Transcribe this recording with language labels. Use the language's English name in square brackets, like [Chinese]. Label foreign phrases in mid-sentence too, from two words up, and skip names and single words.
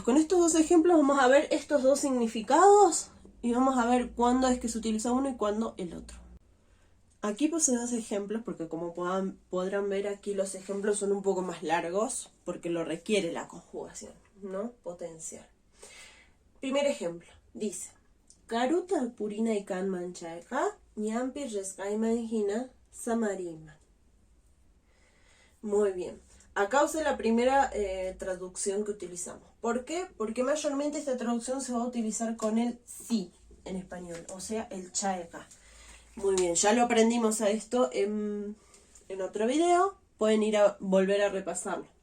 [Spanish] Con estos dos ejemplos vamos a ver estos dos significados y vamos a ver cuándo es que se utiliza uno y cuándo el otro. Aquí puse dos ejemplos porque como podrán ver aquí los ejemplos son un poco más largos porque lo requiere la conjugación, ¿no? Potencial. Primer ejemplo, dice [Quechua] Karuta purina y kanman chaeka ñampi resqayman hina samarima. [Spanish] Muy bien. Acá usé la primera traducción que utilizamos. ¿Por qué? Porque mayormente esta traducción se va a utilizar con el sí en español, o sea, el chaeka. Muy bien, ya lo aprendimos a esto en otro video, pueden ir a volver a repasarlo.